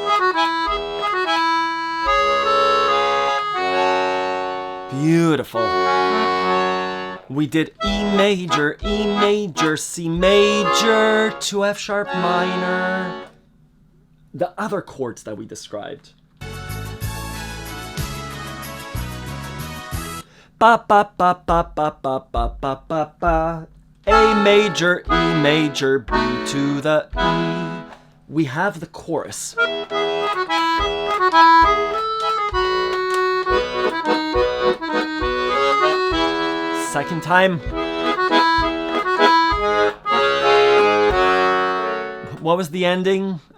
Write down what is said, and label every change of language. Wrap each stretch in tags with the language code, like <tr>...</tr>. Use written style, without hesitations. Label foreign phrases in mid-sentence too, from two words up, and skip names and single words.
<en>Beautiful. We did E major, C major to F sharp minor. The other chords that we described. Ba ba ba ba ba ba ba ba ba ba. A major, E major, B to the E. We have the chorus. Second time. What was the ending?</en>